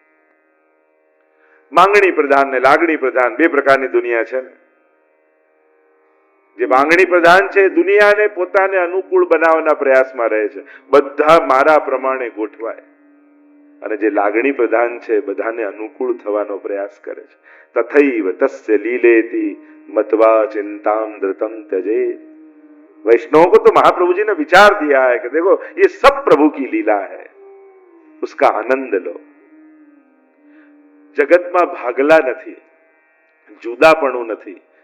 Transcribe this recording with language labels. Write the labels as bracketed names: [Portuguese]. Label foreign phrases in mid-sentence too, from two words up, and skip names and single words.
[Gujarati] માંગણી પ્રધાન ને લાગણી પ્રધાન બે પ્રકારની દુનિયા છે ને. જે માંગણી પ્રધાન છે દુનિયાને પોતાને અનુકૂળ બનાવવાના પ્રયાસમાં રહે છે, બધા મારા પ્રમાણે ગોઠવાય. અને જે લાગણી પ્રધાન છે બધાને અનુકૂળ થવાનો પ્રયાસ કરે છે. [Sanskrit] તથૈવ તસ્ય લીલેતિ મત્વા चिंताम धृतम त्यजे. [Hindi] वैष्णव को तो महाप्रभु जी ने विचार दिया है कि देखो ये सब प्रभु की लीला है, उसका आनंद लो. [Gujarati] જગતમાં ભાગલા નથી, જુદાપણું નથી,